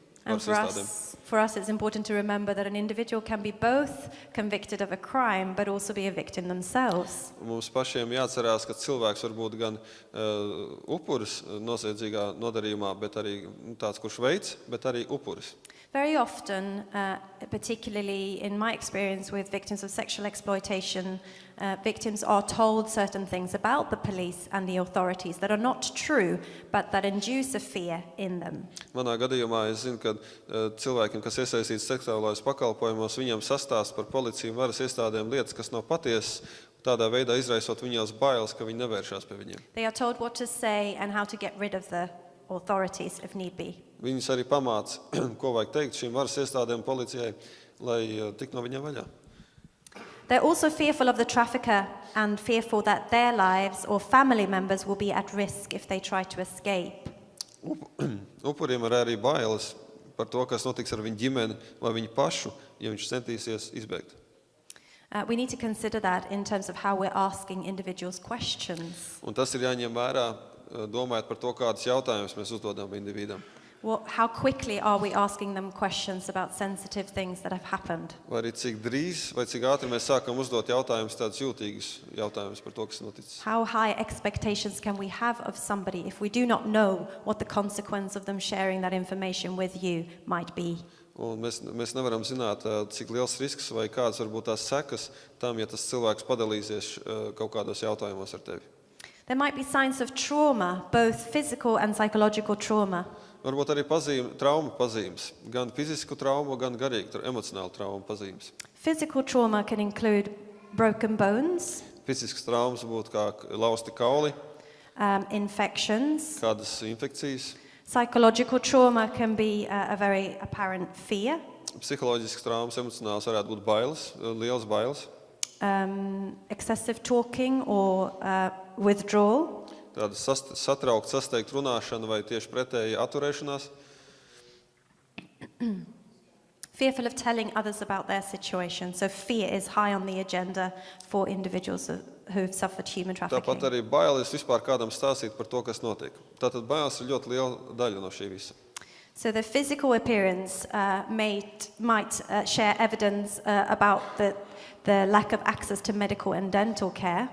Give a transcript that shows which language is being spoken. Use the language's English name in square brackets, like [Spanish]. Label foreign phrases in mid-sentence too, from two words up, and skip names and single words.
[English] And [Latvian] varas iestādēm. [English] for us it's important to remember that an individual can be both convicted of a crime but also be a victim themselves. [Latvian] Mums pašiem jāatcerās, ka cilvēks var būt gan upuris noziedzīgā nodarījumā, bet arī tāds, kurš veids, bet arī upuris. [English] Very often, particularly in my experience with victims of sexual exploitation, victims are told certain things about the police and the authorities that are not true, but that induce a fear in them. [Latvian] Manā gadījumā es zinu, ka cilvēkiem, kas iesaistīti seksuālajos pakalpojumos, viņiem sastāst par policiju un varas iestādēm lietas, kas nav patiesas, tādā veidā izraisot viņos bailes, ka viņi nevēršās pie viņiem. [English] They are told what to say and how to get rid of the authorities if need be. [Latvian] Viņus arī pamāca, ko vajag teikt šīm varas iestādēm policijai, lai tik no viņiem vaļā. [English] They're also fearful of the trafficker and fearful that their lives or family members will be at risk if they try to escape. [Latvian] Upuriem ir arī bailes par to, kas notiks ar viņu ģimeni vai viņu pašu, ja viņš centīsies izbēgt. [English] We need to consider that in terms of how we're asking individuals questions. [Latvian] Un tas ir jāņem vērā, domājot par to, kādus jautājumus mēs uzdodam individam. [English] How quickly are we asking them questions about sensitive things that have happened? [Latvian] Vai arī cik drīz vai cik ātri mēs sākam uzdot jautājumus, tādus jūtīgus jautājumus par to, kas noticis. [English] How high expectations can we have of somebody if we do not know what the consequence of them sharing that information with you might be? [Latvian] Un mēs nevaram zināt, cik liels risks vai kādas var būt tās sekas tam, ja tas cilvēks padalīsies kaut kādos jautājumos ar tevi. [English] There might be signs of trauma, both physical and psychological trauma. [Latvian] Varbūt arī traumu pazīmes, gan fizisku traumu, gan garīgu, emocionālu traumu pazīmes. [English] Physical trauma can include broken bones, [Latvian] Fiziskas traumas būtu kā lausti kauli, [English] infections. [Latvian] kādas infekcijas. [English] Psychological trauma can be a very apparent fear, [Latvian] Psiholoģiskas traumas, emocionāls varētu būt bailes, lielas bailes. [English] excessive talking or withdrawal, [Latvian] Tāda satraukt, sasteigt runāšana vai tieši pretēji atturēšanās. [English] fearful of telling others about their situation. So fear is high on the agenda for individuals who have suffered human [Latvian] Tāpat [English] trafficking. [Latvian] arī bailes vispār kādam stāstīt par to, kas notiek. Tātad bailes ir ļoti liela daļa no šī visa. [English] So the physical appearance might share evidence about the lack of access to medical and dental care.